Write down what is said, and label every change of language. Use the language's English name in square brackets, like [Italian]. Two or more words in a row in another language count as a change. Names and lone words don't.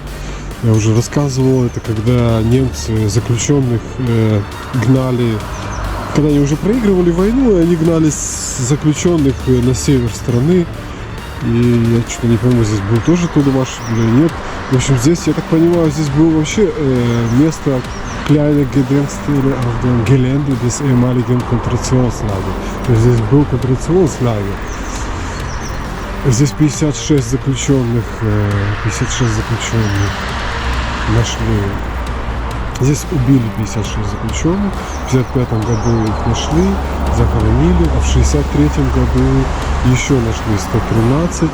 [Russian] Я уже рассказывал, это когда немцы заключенных гнали, когда они уже проигрывали войну, и они гнали заключенных на север страны. И я что-то не пойму, здесь был тоже Тудемарш или нет. В общем, здесь, я так понимаю, здесь было вообще место [German] kleine Gedenkstele auf dem Gelände des ehemaligen Konzentrationslagers. [Russian] То есть здесь был концентрационslager. Здесь 56 заключенных нашли. Здесь убили 56 заключенных. В 1955 году их нашли, захоронили, а в 1963 году еще нашли 113.